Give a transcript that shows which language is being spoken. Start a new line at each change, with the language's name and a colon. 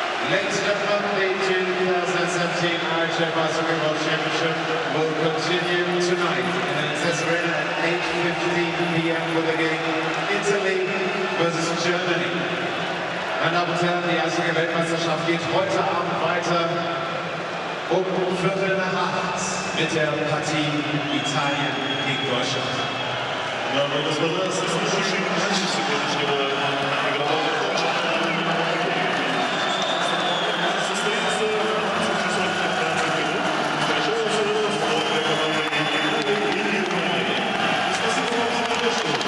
English: Ladies and gentlemen, the 2017 IIHF Ice World Championship will continue tonight in an Arena at 8:15 p.m. with the game Italy versus Germany.
German: Meine Damen und Herren, die Eishockey-Weltmeisterschaft geht heute Abend weiter um 7:45 mit der Partie Italien gegen Deutschland.
Russian: Дамы и господа, следующий матч сегодняшнего игрового матча состоится в 15 минут. Встречаются сборные команды Италии и Германии. Спасибо вам за поддержку.